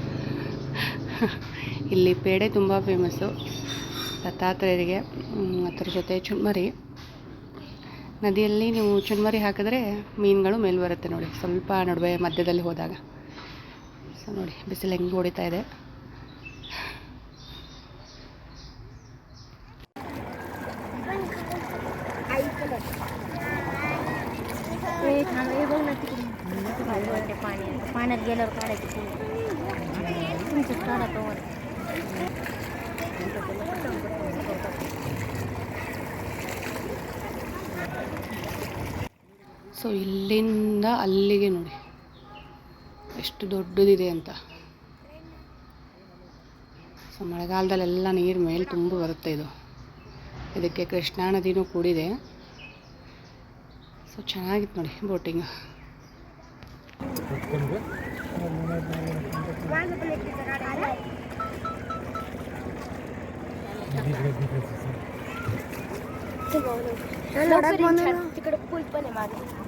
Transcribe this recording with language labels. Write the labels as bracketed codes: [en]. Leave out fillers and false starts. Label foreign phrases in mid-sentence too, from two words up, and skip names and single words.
[kn] ಇಲ್ಲಿ ಪೇಡೆ ತುಂಬ ಫೇಮಸ್ಸು ದತ್ತಾತ್ರೇಯರಿಗೆ. ಅದರ ಜೊತೆ ಚುನ್ಮರಿ, ನದಿಯಲ್ಲಿ ನೀವು ಚುನ್ಮರಿ ಹಾಕಿದ್ರೆ ಮೀನುಗಳು ಮೇಲೆ ಬರುತ್ತೆ ನೋಡಿ, ಸ್ವಲ್ಪ ನಡುವೆ ಮಧ್ಯದಲ್ಲಿ ಹೋದಾಗ. ಸೊ ನೋಡಿ ಬಿಸಿಲು ಹೆಂಗೆ ಹೊಡಿತಾ ಇದೆ. [mr] पाण्यात गेल्यावर काढायचं. तुमचं काढा तो. [kn] ಸೊ ಇಲ್ಲಿಂದ ಅಲ್ಲಿಗೆ ನೋಡಿ ಎಷ್ಟು ದೊಡ್ಡದಿದೆ ಅಂತ. ಸೊ ಮಳೆಗಾಲದಲ್ಲೆಲ್ಲ ನೀರು ಮೇಲೆ ತುಂಬ ಬರುತ್ತೆ. ಇದಕ್ಕೆ ಕೃಷ್ಣಾ ನದಿನೂ ಕೂಡಿದೆ. ಸೊ ಚೆನ್ನಾಗಿತ್ತು ನೋಡಿ ಬೋಟಿಂಗ್. [mr] तिकडे पूल पण आहे मागे.